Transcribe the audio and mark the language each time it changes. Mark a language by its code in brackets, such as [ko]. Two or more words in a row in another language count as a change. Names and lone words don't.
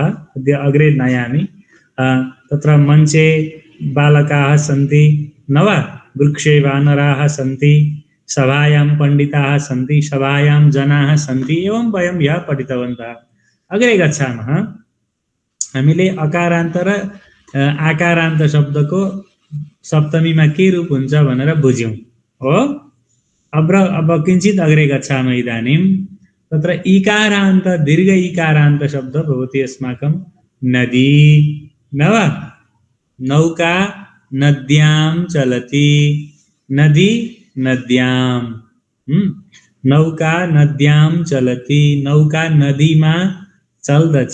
[sa] अद्य अग्रे नयामि। तत्र मञ्चे बालकाः सन्ति न वा वृक्षे वानराः सन्ति सभायां पण्डिताः सन्ति सभायां जनाः सन्ति एवं वयं यः पठितवन्तः। अग्रे गच्छामः। [ne] हामीले अकारान्त र आकारान्त शब्दको सप्तमीमा के रूप हुन्छ भनेर बुझ्यौं हो। [sa] अब किञ्चित् अग्रे गच्छामः इदानीं। तत्र इकारान्त दीर्घ इकारान्त शब्द भवति अस्माकं नदी न वा। नौका नद्यां चलति, नदी नद्यां, नौका नद्यां चलति, [ne] नौका नदीमा चल्दछ।